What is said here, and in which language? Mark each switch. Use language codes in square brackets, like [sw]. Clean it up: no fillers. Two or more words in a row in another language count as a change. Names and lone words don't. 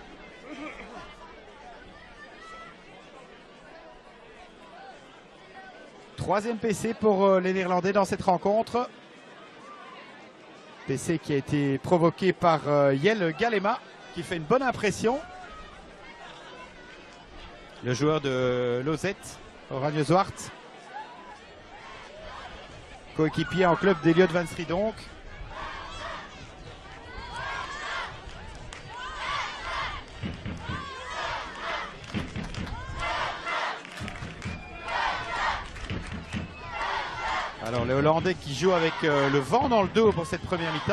[fr] Troisième PC pour les Néerlandais dans cette rencontre. PC qui a été provoqué par Jelle Galema, qui fait une bonne impression. Le joueur de Lozette, Oranje Zwart. Coéquipier en club d'Eliott Van Stridonk. Alors les Hollandais qui jouent avec le vent dans le dos pour cette première mi-temps.